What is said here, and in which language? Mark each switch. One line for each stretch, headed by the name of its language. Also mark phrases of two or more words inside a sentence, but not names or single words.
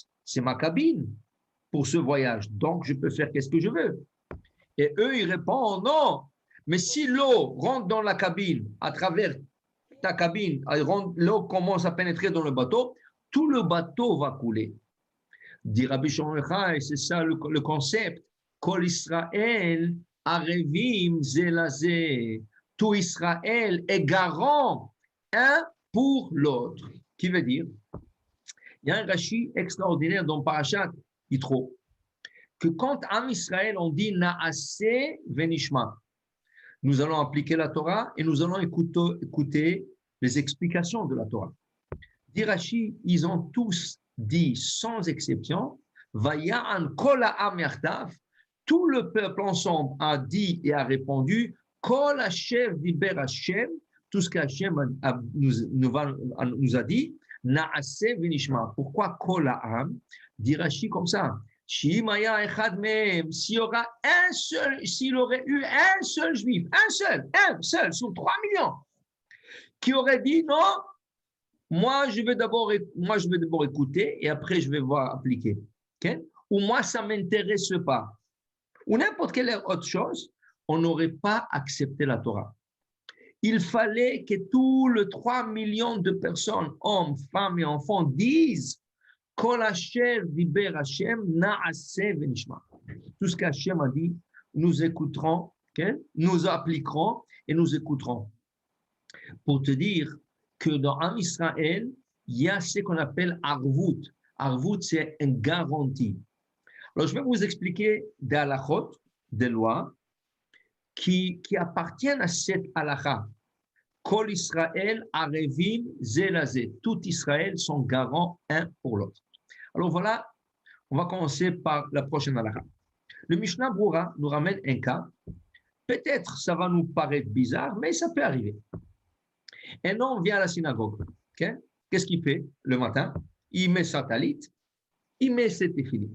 French: C'est ma cabine pour ce voyage. Donc, je peux faire qu'est-ce que je veux. Et eux, ils répondent, non. Mais si l'eau rentre dans la cabine, à travers ta cabine, l'eau commence à pénétrer dans le bateau, tout le bateau va couler. Dit Rabbi Shimon Bar Yochai, c'est ça le concept.
Hebrew: כל ישראל ערבים זה לזה.
French: Tout Israël est garant un pour l'autre. Qui veut dire, il y a un Rashi extraordinaire dans Parashat Yitro, que quand en Israël on dit
Hebrew: נעשה ונשמע,
French: nous allons appliquer la Torah et nous allons écouter les explications de la Torah. Dit Rashi, ils ont tous dit sans exception,
Hebrew: ויען כל העם יחדיו,
French: tout le peuple ensemble a dit et a répondu,
Hebrew: כל השם דיבר השם,
French: tout ce qu'Hashem nous a dit,
Hebrew: נעשה ונשמע.
French: Pourquoi
Hebrew: כל העם?
French: Dit Rashi comme ça. S'il aurait eu un seul juif, un seul, sur 3 millions, qui aurait dit non, moi je vais d'abord écouter et après je vais voir appliquer. Okay? ou moi, ça ne m'intéresse pas, ou n'importe quelle autre chose, on n'aurait pas accepté la Torah. Il fallait que tous les 3 millions de personnes, hommes, femmes et enfants, disent
Hebrew: כל אשר דיבר השם נעשה ונשמע.
French: Tout ce qu'Hashem a dit, nous écouterons, okay? Nous appliquerons et nous écouterons. Pour te dire que dans Am Israël, il y a ce qu'on appelle Arvut. Arvut, c'est une garantie. Alors, je vais vous expliquer des halachot, des lois, qui appartiennent à cette halakha.
Hebrew: כל ישראל ערבים זה לזה.
French: Tout Israël sont garants un pour l'autre. Alors voilà, on va commencer par la prochaine halakha. Le Mishnah Brura nous ramène un cas. Peut-être ça va nous paraître bizarre, mais ça peut arriver. Un homme vient à la synagogue. Okay? Qu'est-ce qu'il fait le matin? Il met sa talit, il met ses téfilim.